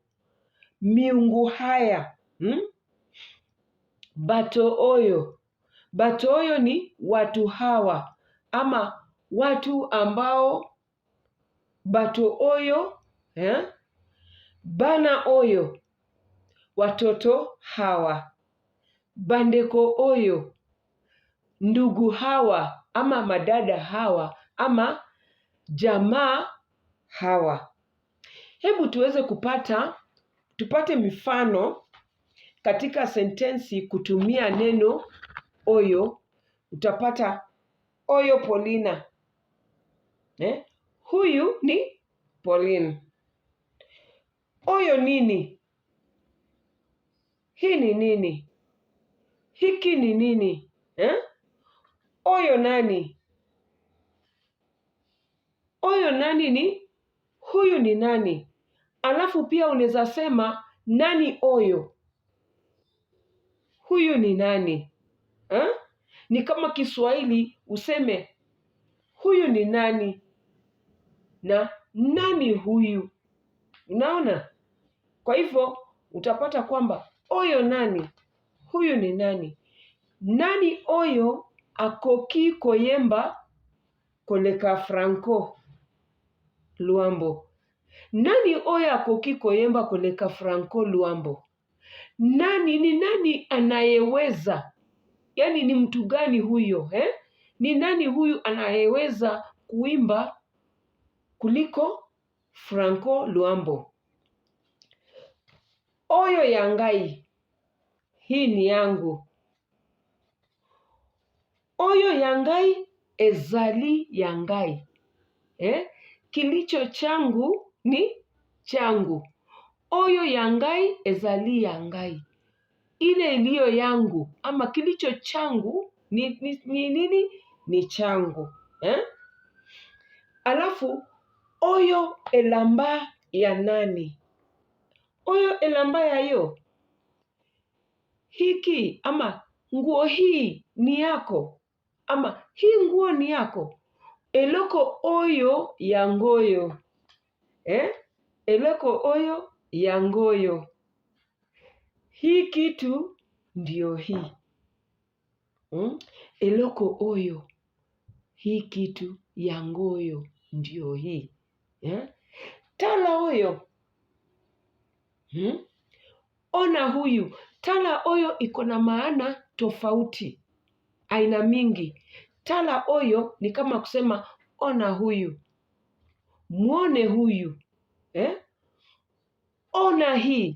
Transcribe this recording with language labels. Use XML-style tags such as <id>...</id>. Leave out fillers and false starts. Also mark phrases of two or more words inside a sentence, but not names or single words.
<sw>Miungu haya.</sw> <ln>Bato OYO. Bato OYO</ln> <sw>ni watu hawa. Ama watu ambao</sw> <ln>bato OYO Bana oyo,</ln> <sw>watoto hawa.</sw> <ln>Bandeko oyo,</ln> <sw>ndugu hawa ama madada hawa ama jamaa hawa. Hebu tuweze tupate mifano katika sentensi kutumia neno oyo. Utapata oyo Paulina. Huyu ni Pauline.</sw> <ln>Oyo nini?</ln> <sw>Hii ni nini? Hiki ni nini?</sw> <ln>Oyo nani? Oyo nani</ln> <sw>ni huyu ni nani? Alafu pia unaweza sema</sw> <ln>nani oyo?</ln> <sw>Huyu ni nani? Ni kama Kiswahili useme huyu ni nani na nani huyu. Unaona? Kwa hivyo utapata kwamba</sw> <ln>oyo nani?</ln> <sw>Huyu ni nani?</sw> <ln>Nani oyo akoki koyemba koleka Franco Luambo? Nani oyo akoki koyemba koleka Franco Luambo?</ln> <sw>Ni nani anayeweza? Yaani ni mtu gani huyo? Ni nani huyu anayeweza kuimba kuliko Franco Luambo?</sw> <ln>Oyo yangai.</ln> <sw>Hii ni yangu.</sw> <ln>Oyo yangai ezali yangai.</ln> <sw>Kilicho changu ni changu.</sw> <ln>Oyo yangai ezali yangai.</ln> <sw>Ile iliyo yangu ama kilicho changu ni nini? Ni changu.</sw> <ln>Alafu oyo elamba ya nani? Oyo elamba ya yo.</ln> <sw>Hiki ama nguo hii ni yako. Ama hii nguo ni yako.</sw> <ln>Eloko oyo yangoyo. Eloko oyo yangoyo.</ln> <sw>Hii kitu ndio hii.</sw> <ln>Eloko oyo.</ln> <sw>Hii kitu yangoyo ndio hii.</sw> <ln>Tala oyo.</ln> <sw>Ona huyu.</sw> <ln>Tala oyo</ln> <sw>iko na maana tofauti. Aina mingi.</sw> <ln>Tala oyo</ln> <sw>ni kama kusema ona huyu. Muone huyu. Ona hii.</sw>